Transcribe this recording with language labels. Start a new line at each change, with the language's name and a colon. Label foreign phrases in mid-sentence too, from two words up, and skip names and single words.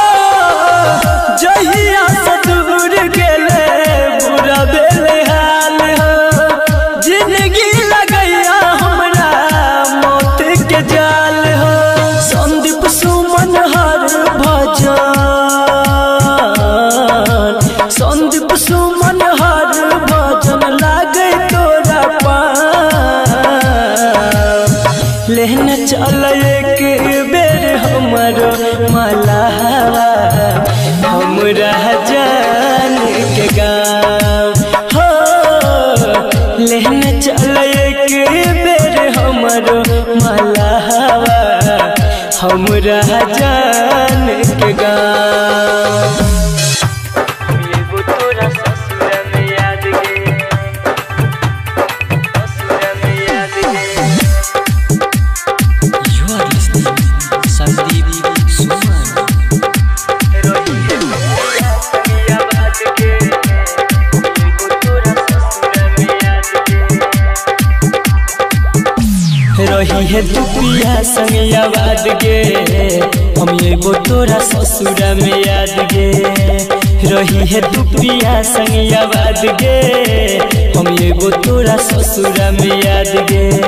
Maithili: जहिया से दूर गेले बुरा भेले हाल हो जिंदगी लगैया हमरा मौत के जाल हो संदीप सुमन हर भजन संदीप सुमन हर भजन लागे तोरा पाँव लेहन चल एक बेर हमर मलहवा हमरा जान के गाँव हो लेहन चल एक बेर हमर मलहवा हमरा जान के गाँव। तोरा ससुर में याद गे ससुर में याद गे।
English: You are listening
Maithili: संदीप सुमन रही है तू पिया संग याद गे हम एगो तोरा ससुर में याद गे रही है तू पिया संग याद गे हम एगो तोरा ससुर में याद गे